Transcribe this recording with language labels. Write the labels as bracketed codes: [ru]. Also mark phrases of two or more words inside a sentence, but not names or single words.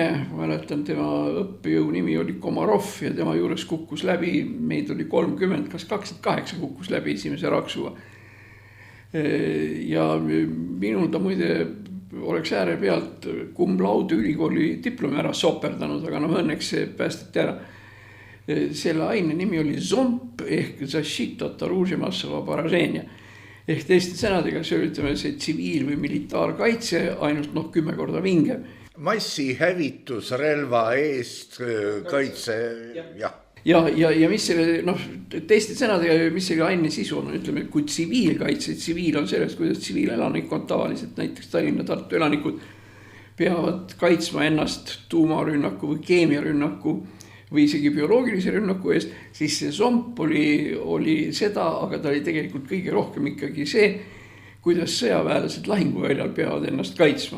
[et] Mäletan, tema õppejõu nimi oli Komarov ja tema juures kukkus läbi, meid oli 30, kas 28 kukkus läbi esimese raksuga. Ja minul ta muide oleks ääre pealt [la] cum laude [et] ülikooli diplomi ära soperdanud, aga õnneks see päästeti ära. Selle aine nimi oli ZOMP ehk [ru] Защита от оружия массового поражения. [et] Ehk teiste sõnadega see oli see tsiviil- või militaarkaitse ainult 10 korda vinge. Massihävitusrelva eest kaitse, jah. Ja mis selle, teiste sõnadega, mis selle aine sisu on, ütleme, kui tsiviilkaitse, tsiviil on sellest, kuidas tsiviilelanikkond tavaliselt, näiteks Tallinna, Tartu elanikud peavad kaitsma ennast tuumarünnaku või keemiarünnaku või isegi bioloogilise rünnaku eest, siis see ZOMP oli seda, aga ta oli tegelikult kõige rohkem ikkagi see, kuidas sõjaväelased lahinguväljal peavad ennast kaitsma.